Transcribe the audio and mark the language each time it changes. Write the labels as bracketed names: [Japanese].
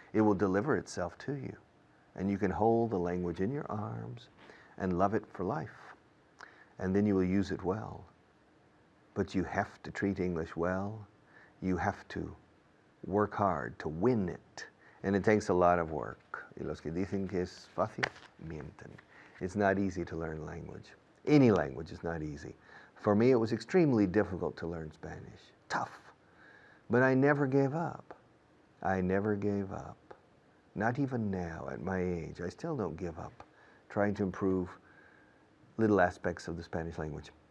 [English] It will deliver itself to you. And you can hold the language in your arms and love it for life. And then you will use it well. But you have to treat English well. You have to work hard to win it. And it takes a lot of work. [Spanish] Y los que dicen que es fácil, mienten. [English] It's not easy to learn language. Any language is not easy. For me, it was extremely difficult to learn Spanish. Tough. But I never gave up. I never gave up. Not even now, at my age. I still don't give up trying to improve little aspects of the Spanish language.